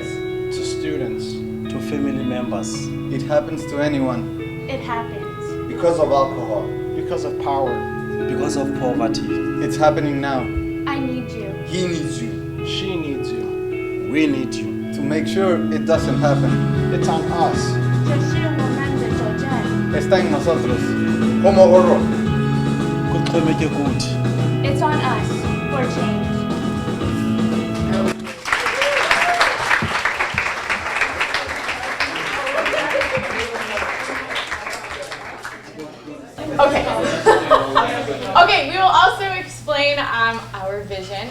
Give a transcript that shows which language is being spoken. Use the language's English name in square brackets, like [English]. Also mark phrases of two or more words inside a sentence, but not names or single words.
[English] to students, to family members, It happens to anyone It happens. because of alcohol. because of power, because of poverty. It's happening now. I need you. He needs you. She needs you. We need you. To make sure it doesn't happen. It's on us. [Chinese] 这是我们的责任。 [Spanish] Está en nosotros. Como gorro. [Zulu] Kuqhubeke kuthi. [English] It's on us for change. Okay. Okay, we will also explain our vision.